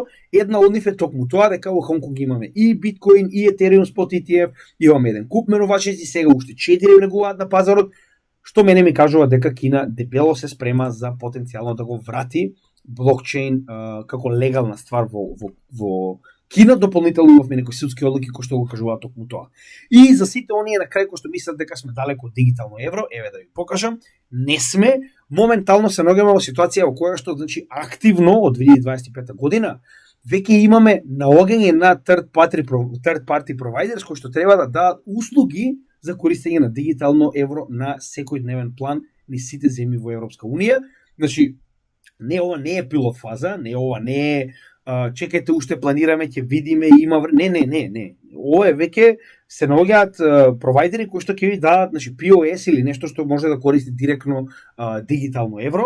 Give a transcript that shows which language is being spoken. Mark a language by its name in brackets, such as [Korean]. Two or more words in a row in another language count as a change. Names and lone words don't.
[Macedonian] Една од нив е токму тоа дека во Хонг Конг имаме и биткоин, и [English] Ethereum Spot ETF, [Macedonian] имаме еден куп менувачници, сега уште 4 влегуваат на пазарот, што мене ми кажува дека Кина дебело се спрема за потенцијално да го врати блокчейн како легална ствар во Кина, дополнително имавме некои судски одлуки кои што го кажуваат токму тоа. И за сите оние на крај кои што мислат дека сме далеко од дигитално евро, еве да ви покажам, не сме. Моментално се наоѓаме во ситуација во која што значи активно од 2025 година веќе имаме наоѓање на [English] third party providers [Macedonian] кои што треба да дадат услуги за користење на дигитално евро на секој дневен план низ сите земји во Европска унија. Значи не ова не е пилот фаза, не е чекајте уште планираме, ќе видиме, има не. Ова е веќе се наоѓаат провайдери кои што ќе ви дадат, значи POS или нешто што може да користи директно дигитално евро.